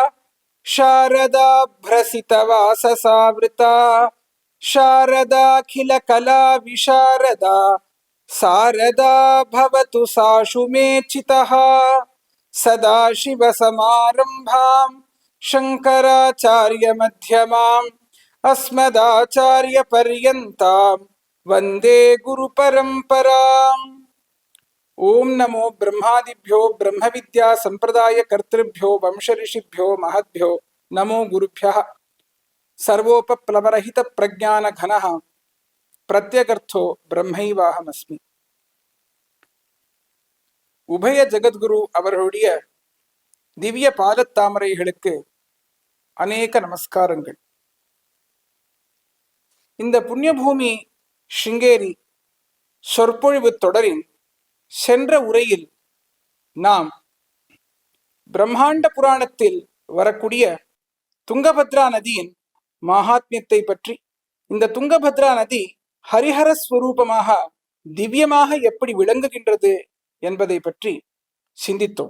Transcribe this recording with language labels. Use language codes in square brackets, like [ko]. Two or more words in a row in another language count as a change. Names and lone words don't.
[sa] शारदाभ्रसितवाससावृता शारदाखिलकला विशारदा सारदा भवतु साशु मे चितः सदाशिवसमारम्भां शङ्कराचार्यमध्यमाम् अस्मदाचार्यपर्यन्तां वन्दे गुरुपरम्पराम्। ओम नमो ब्रह्मादिभ्यो ब्रह्म विद्या संप्रदाय कर्तृभ्यो वंश ऋषिभ्यो महद्भ्यो नमो गुरुभ्यः। सर्वोपप्लवरहित प्रज्ञान घनः प्रत्यगर्थो ब्रह्मैवाहमस्मि। [ta] உபய ஜகத்குரு அவர்களுடைய திவ்ய பாதத்தாமரைகளுக்கு அநேக நமஸ்காரங்கள். இந்த புண்ணியபூமி ஸ்ருங்கேரி சொற்பொழிவு தொடரின் சென்ற உரையில் நாம் பிரம்மாண்ட புராணத்தில் வரக்கூடிய துங்கபத்ரா நதியின் மகாத்மியத்தை பற்றி, இந்த துங்கபத்ரா நதி ஹரிஹர ஸ்வரூபமாக திவ்யமாக எப்படி விளங்குகின்றது என்பதை பற்றி சிந்தித்தோம்.